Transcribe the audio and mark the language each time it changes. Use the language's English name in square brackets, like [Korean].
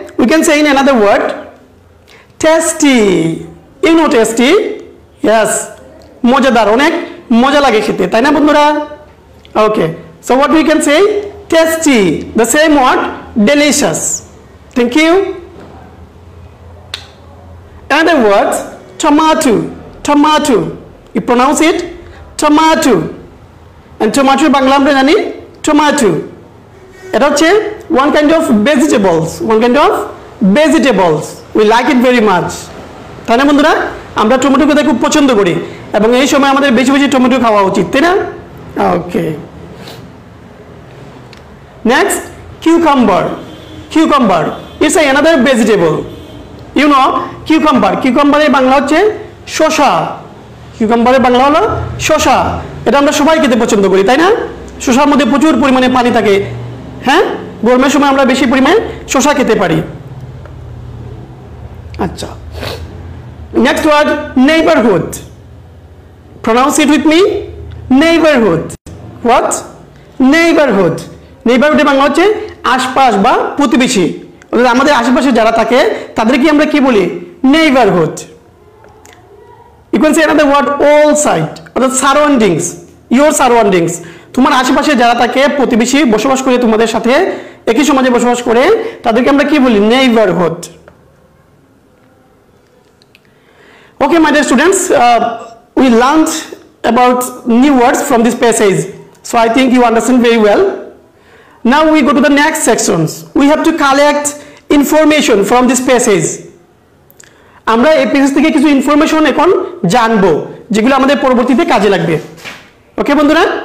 [English] We can say in another word, tasty. You know tasty? Yes. [Bangla] মজাদার, অনেক মজা লাগে খেতে, তাই না বন্ধুরা? [English] Okay. So what we can say? Tasty. The same word, delicious. Thank you. Another word, tomato. Tomato. You pronounce it tomato. [Bangla] And tomato Bangla আমরা জানি tomato. এটা হচ্ছে [English] one kind of vegetables. One kind of vegetables. We like it very much. [Bangla] তাই না বন্ধুরা? আমরা tomato খেতে খুব পছন্দ করি এবং এই সময় আমাদের বেশি বেশি টমেটো খাওয়া উচিত, তাই না? [English] Okay. Next, cucumber. Cucumber. It's another vegetable. You know, cucumber. [Bangla] Cucumber এর বাংলা হচ্ছে শসা। Cucumber এর বাংলা হলো শসা। এটা আমরা সবাই খেতে পছন্দ করি, তাই না? শসার মধ্যে প্রচুর পরিমাণে পানি থাকে। হ্যাঁ? গরমের সময় আমরা বেশি পরিমাণে শসা খেতে পারি। আচ্ছা। [English] Next word, neighborhood. Pronounce it with me. Neighborhood. What? Neighborhood. [Bangla] Neighborhood এর বাংলা হচ্ছে আশপাশ বা প্রতিবেশী। অর্থাৎ আমাদের আশেপাশে যারা থাকে তাদেরকে আমরা কি বলি? [English] Neighborhood. You can say another word, all side. অর্থাৎ surroundings. Your surroundings. [Bangla] তোমার আশেপাশে যারা থাকে, প্রতিবেশী বসবাস করে তোমাদের সাথে একই সমাজে বসবাস করে, তাদেরকে আমরা কি বলি? [English] Neighborhood. Okay, my dear students, we learned about new words from this passage. So I think you understand very well. Now we go to the next sections. We have to collect information from this passage. [Bangla] আমরা এই page থেকে কিছু information এখন জানবো যেগুলো আমাদের পরবর্তীতে কাজে লাগবে। ওকে বন্ধুরা?